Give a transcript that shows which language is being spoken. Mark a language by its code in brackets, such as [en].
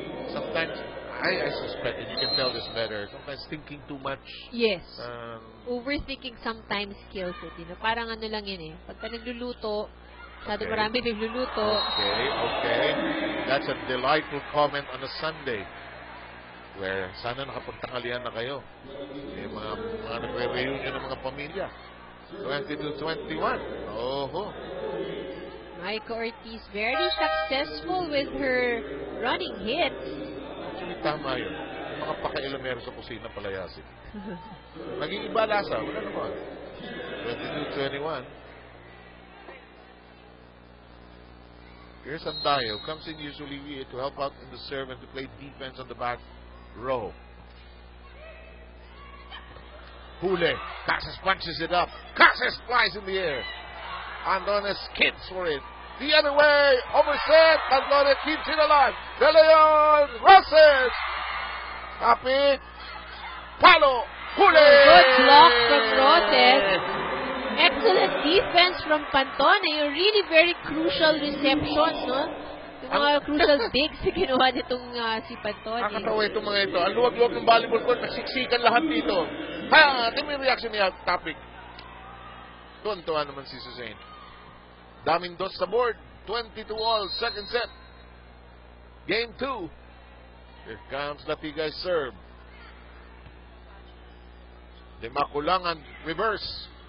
[en] Sometimes, I suspect, and you can tell this better, sometimes thinking too much. Yes. Overthinking sometimes kills it, you know. [tl] Parang ano lang yun eh. Pagka nagluluto, masyado marami nagluluto. [en] Okay. That's a delightful comment on a Sunday. [tl] Where sana nakapagtangalian na kayo. Yung mga nagre-reunion ng mga pamilya. 22-21. Oho. [en] Maika Ortiz very successful with her running hits. [tl] Actually, tama yun. Yung mga pakailamero sa kusina palayasin. Naging iba lasa. Wala naman. 22-21. [en] Here's Andayo. Comes in usually to help out in the serve and to play defense on the back row. Hule. Casas punches it up. Casas flies in the air. Andone skids for it. The other way. Overset. Andone keeps it alive. De Leon. Roses. Happy. Palo. Hule. Good block from Roses. Excellent defense from Pantone. Yung really very crucial receptions, no? [tl] Yung mga crucial digs na ginawa nitong si Pantone. Nakakatawa itong mga ito. Ang luwag-luwag ng volleyball court, nagsiksikan lahat dito. Ha! Ito may reaction niya, topic. Tuwan-tuwa naman si Suzanne. Daming dos sa board. [en] 20-all, second set. Game 2. Here comes Latigay serve. De Maculangan reverse.